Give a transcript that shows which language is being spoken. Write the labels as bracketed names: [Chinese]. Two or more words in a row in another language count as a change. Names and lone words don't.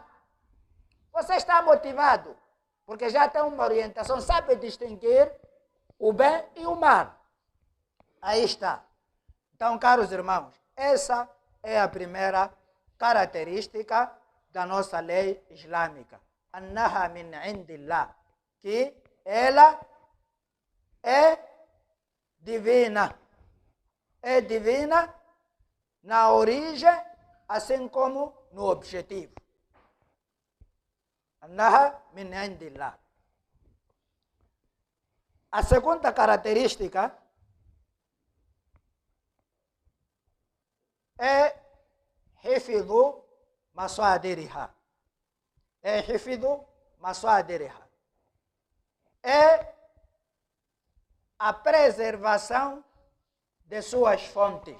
[Portuguese] Você está motivado, porque já tem uma orientação, sabe distinguir o bem e o mal. Aí está. Então, caros irmãos, essa é a primeira característica da nossa lei islâmica. [Arabic] أنها من عند الله, [Portuguese] que ela é divina. É divina na origem, assim como no objetivo. [Arabic] أنها من عند الله. [Portuguese] A segunda característica é [Arabic] حفظ مصادرها. [Portuguese] É [Arabic] حفظ مصادرها. [Portuguese] É a preservação de suas fontes.